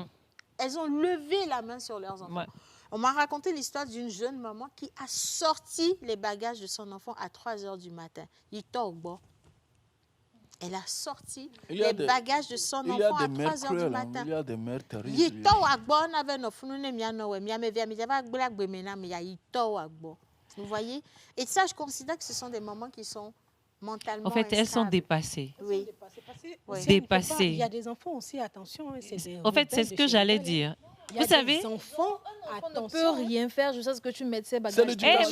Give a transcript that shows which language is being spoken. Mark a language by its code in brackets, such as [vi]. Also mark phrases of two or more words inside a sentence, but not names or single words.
[fr] Elles ont levé la main sur leurs enfants. Ouais. On m'a raconté l'histoire d'une jeune maman qui a sorti les bagages de son enfant à 3 heures du matin. Il tombe. Elle a sorti Il y a les des- bagages de son Il y a enfant à des mères 3 heures du cruelles, hein. matin. Il y a des mères terribles. [ee] Yitɔ wa gbɔ na be nɔfunu ne mia nɔ wɛ mia me via mi dzava gble agbeme na mi ya yitɔ wa gbɔ. [fr] Vous voyez? Et ça, je considère que ce sont des mamans qui sont mentalement En fait, elles sont instables. dépassées. Oui. Oui. Dépassées. Il y a des enfants aussi, attention. Hein, c'est des En fait, c'est rebelles ce de que chez j'allais rebelles, dire. hein. Il y a Vous savez, des enfants, On ne peut attention. rien faire jusqu'à ce que tu mettes ces bagages. C'est l'éducation.